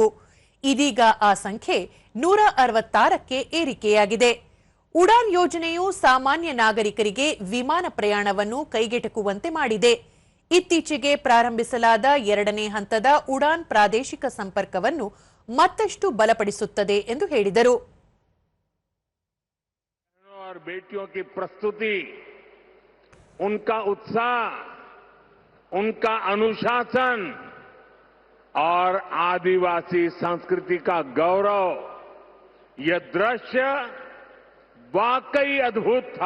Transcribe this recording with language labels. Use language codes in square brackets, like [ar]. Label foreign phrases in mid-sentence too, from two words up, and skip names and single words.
[kn] ಇದೀಗ ಆ ಸಂಖ್ಯೆ 166ಕ್ಕೆ ಏರಿಕೆಯಾಗಿದೆ. ಉಡಾನ್ ಯೋಜನೆಯು ಸಾಮಾನ್ಯ ನಾಗರಿಕರಿಗೆ ವಿಮಾನ ಪ್ರಯಾಣವನ್ನು ಕೈಗೆಟುಕುವಂತೆ ಮಾಡಿದೆ. ಇತ್ತೀಚೆಗೆ ಪ್ರಾರಂಭಿಸಲಾದ 2ನೇ ಹಂತದ ಉಡಾನ್ ಪ್ರಾದೇಶಿಕ ಸಂಪರ್ಕವನ್ನು ಮತ್ತಷ್ಟು ಬಲಪಡಿಸುತ್ತದೆ ಎಂದು ಹೇಳಿದರು. [hi] और बेटियों की प्रस्तुति, उनका उत्साह, उनका अनुशासन और आदिवासी संस्कृति का गौरव, यह दृश्य वाकई अद्भुत था.